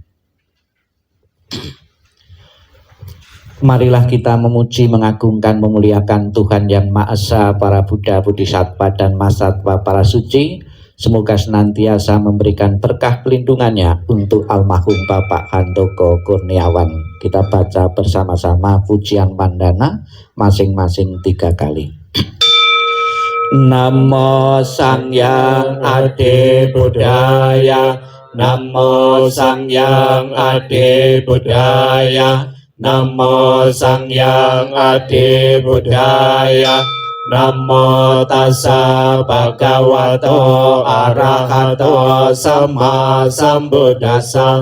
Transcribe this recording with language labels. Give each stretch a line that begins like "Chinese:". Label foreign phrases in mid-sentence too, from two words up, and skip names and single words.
Indonesian: Marilah kita memuji, mengagungkan, memuliakan Tuhan Yang Maha Esa, para Buddha, Bodhisattva, dan Mahasatwa para suci. Semoga senantiasa memberikan berkah pelindungannya untuk almarhum Bapak Andoko Kurniawan. Kita baca bersama-sama pujian pandana masing-masing 3 kali.
Pali: Namo Sangyang Adi Buddhaya, Namo Sangyang Adi Buddhaya, Namo Sangyang Adi Buddhaya, Namo Tassa Bhagavato Arahato Sama Sambuddhassa,